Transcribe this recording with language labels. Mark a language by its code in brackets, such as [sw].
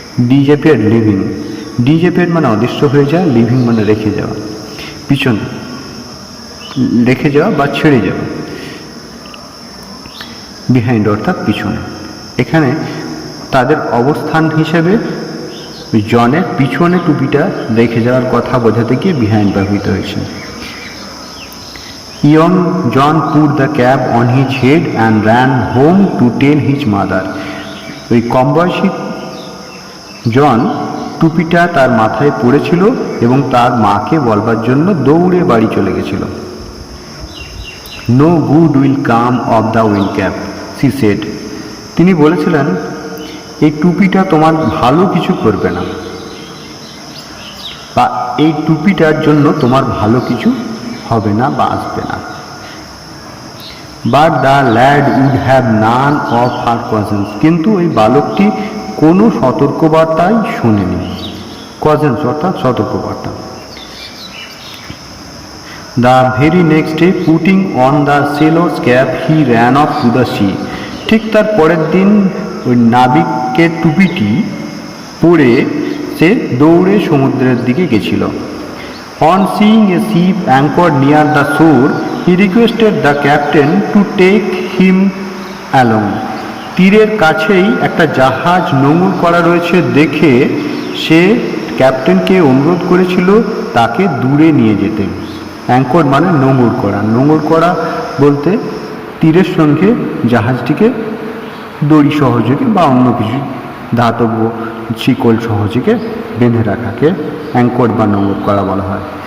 [bn] Disappear living, disappear মানে অদৃশ্য হয়ে যাওয়া, লিভিং মানে রেখে যাওয়া, পিছনে রেখে যাওয়া বা ছেড়ে যাওয়া, বিহাইন্ড অর্থাৎ পিছনে। এখানে তাদের অবস্থান হিসেবে জনের পিছনে টুপিটা রেখে যাওয়ার কথা বোঝাতে গিয়ে বিহাইন্ড ব্যবহৃত হয়েছে। [en] Young John put the cap on his head and ran home to tell his mother. [bn] ওই কম বয়সী জন টুপিটা তার মাথায় পড়েছিল এবং তার মাকে বলবার জন্য দৌড়ে বাড়ি চলে গেছিল। [en] No good will come of the wind cap, she said. [bn] তিনি বলেছিলেন এই টুপিটা তোমার ভালো কিছু করবে না, বা এই টুপিটার জন্য তোমার ভালো কিছু হবে না বা আসবে না। [en] but the lad would have none of her cautions, [bn] কিন্তু এই বালকটি কোনো সতর্কবার্তাই শোনেনি। কজেন্স অর্থাৎ সতর্কবার্তা। [en] The very next day putting on the sailor's cap he ran off to the sea. [bn] ঠিক তার পরের দিন ওই নাবিকের টুপিটি পরে সে দৌড়ে সমুদ্রের দিকে গেছিল। [en] On seeing a ship anchored near the shore, he requested the captain to take him along. [bn] তীরের কাছেই একটা জাহাজ নোঙর করা রয়েছে দেখে সে ক্যাপ্টেনকে অনুরোধ করেছিল তাকে দূরে নিয়ে যেতে। অ্যাঙ্কর মানে নোঙর করা, নোঙর করা বলতে তীরের সঙ্গে জাহাজটিকে দড়ি সহযোগে বা অন্য কিছু ধাতব শিকল সহযোগে বেঁধে রাখাকে অ্যাঙ্কর বা নোঙর করা বলা হয়।